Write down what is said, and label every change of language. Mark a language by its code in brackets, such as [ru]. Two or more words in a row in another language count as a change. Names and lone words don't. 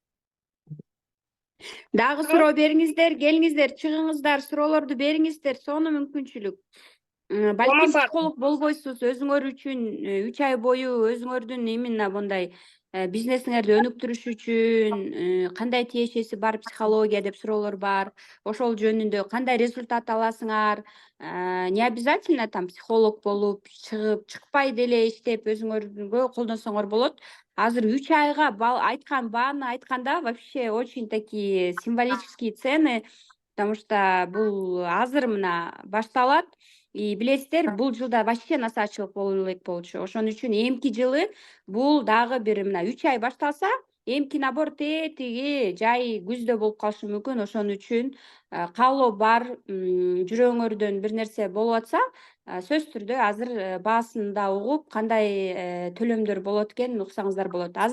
[ky] Дагы суроо бериңиздер, келиңиздер, чыгыңыздар, суроолорду бериңиздер, сонун мүмкүнчүлүк. Балким психолог болбойсуз, өзүңөр үчүн 3 ай бою өзүңөрдүн именно мындай бизнесиңерди өнүктүрүш үчүн кандай тиешеси бар психология деп суроолор бар. Ошол жөнүндө кандай результат аласыңар? [ru] Не обязательно там [ky] психолог болуп, чыкпай деле иштеп өзүңөргө колдонсоңор болот. Азыр 3 айга айткан бааны айтканда [ru] вообще очень такие символические цены, потому что [ky] бул азыр мына башталат. И билесиздер, бул жылда вообще насаачылык боло элек болчу. Ошон үчүн эмки жылы бул дагы бир мына 3 ай башталса, эмки набор тетиги жай күздө болуп калышы мүмкүн. Ошон үчүн каалоо бар, жүрөгүңөрдөн бир нерсе болуп атса, сөзсүз түрдө азыр баасын да угуп, кандай төлөмдөр болот экенин уксаңыздар болот.